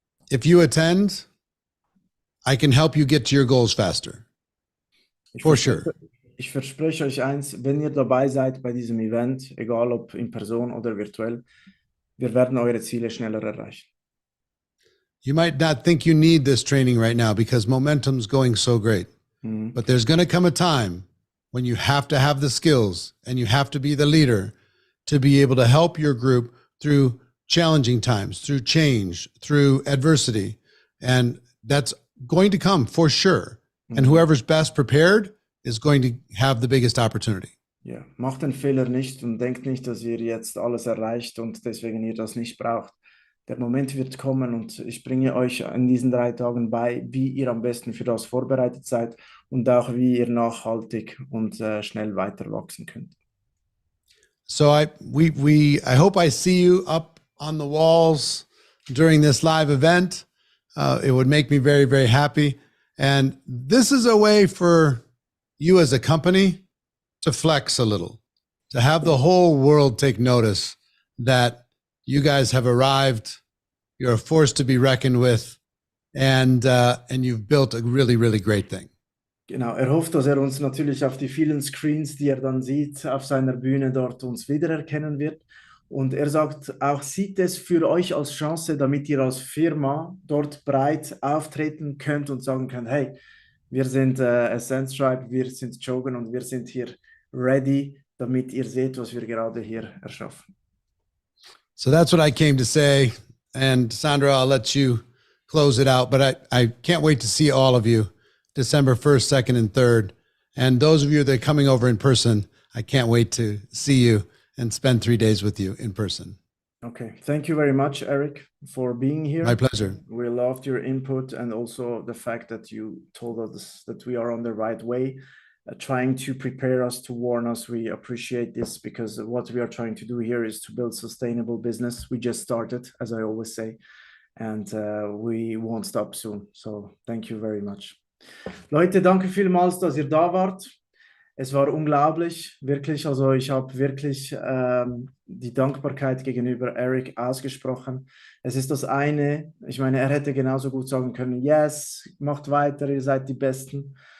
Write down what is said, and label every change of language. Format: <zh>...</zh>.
<en>If you attend, I can help you get to your goals faster. For sure.</en> <de>Ich verspreche euch eins, wenn ihr dabei seid bei diesem Event, egal ob in Person oder virtuell, wir werden eure Ziele schneller erreichen.</de> <en>You might not think you need this training right now because momentum's going so great. But there's going to come a time when you have to have the skills and you have to be the leader to be able to help your group through challenging times, through change, through adversity. And that's going to come for sure. And whoever's best prepared is going to have the biggest opportunity.</en> <de>Ja, macht den Fehler nicht und denkt nicht, dass ihr jetzt alles erreicht und deswegen ihr das nicht braucht. Der Moment wird kommen und ich bringe euch in diesen 3 Tagen bei, wie ihr am besten für das vorbereitet seid und auch wie ihr nachhaltig und schnell weiter wachsen könnt.</de> <en>So I hope I see you up on the walls during this live event. It would make me very, very happy. And this is a way for you as a company to flex a little, to have the whole world take notice that you guys have arrived. You're a force to be reckoned with, and you've built a really, really great thing.</en> <de>Genau, er hofft, dass er uns natürlich auf die vielen Screens, die er dann sieht, auf seiner Bühne dort uns wiedererkennen wird. Und er sagt auch, sieht es für euch als Chance, damit ihr als Firma dort breit auftreten könnt und sagen könnt, hey, wir sind Ascent Tribe, wir sind Jogan und wir sind hier ready, damit ihr seht, was wir gerade hier erschaffen.</de> <en>So that's what I came to say. And Sandro, I'll let you close it out, but I can't wait to see all of you December 1st, 2nd, and 3rd. And those of you that are coming over in person, I can't wait to see you and spend 3 days with you in person. Okay, thank you very much, Eric, for being here. My pleasure. We loved your input and also the fact that you told us that we are on the right way, trying to prepare us, to warn us. We appreciate this because what we are trying to do here is to build sustainable business. We just started, as I always say, and we won't stop soon. So thank you very much.</en> <de>Leute, danke vielmals, dass ihr da wart. Es war unglaublich, wirklich. Also ich habe wirklich die Dankbarkeit gegenüber Eric ausgesprochen. Es ist das eine, ich meine, er hätte genauso gut sagen können, yes, macht weiter, ihr seid die Besten.</de>